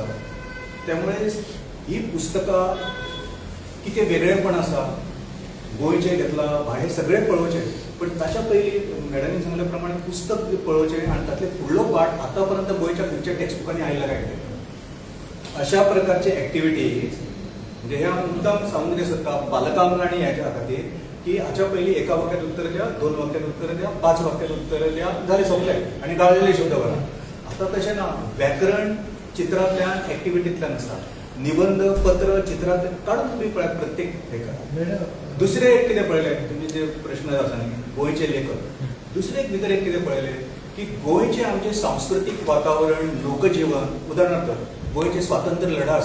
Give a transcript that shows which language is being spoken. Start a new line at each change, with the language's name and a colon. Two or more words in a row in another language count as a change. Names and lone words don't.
Konkani: त्यामुळे ही पुस्तकां कितें वेगळेपण आसा गोंयचे घेतला भायर सगळे पळोवचे, पण ताच्या पयलीं मॅडमीन सांगल्या प्रमाणे पुस्तक पळोवचे आणि तातले फुडलो पार्ट आतापर्यंत गोंयच्या खंयच्या टेक्स्टबुकांनी आयला काय अशा प्रकारचे एक्टिविटीज म्हणजे ह्या मुद्दाम सांगूंक कितें सोदता बालकामगाणी ह्याच्या खातीर की हाच्या पयलीं 1 वाक्यात उत्तर द्या, 2 वाक्यात उत्तर द्या, 5 वाक्यात उत्तर द्या, जालें सोंपलें आनी गाळलेले शब्द बरा. आतां तशें ना. व्याकरण चित्रांतल्यान एक्टिविटींतल्यान आसा. निबंध पत्र चित्रांत काडून तुमी पळयात प्रत्येक हेका. दुसरें एक कितें पळयलें तुमी जे प्रश्न आसा न्ही गोंयचे लेखक दुसरे एक भितर एक कितें पळयलें की गोंयचें आमचें सांस्कृतीक वातावरण लोकजीवन उदाहरणार्थ गोंयचे स्वातंत्र्य लढा आसा.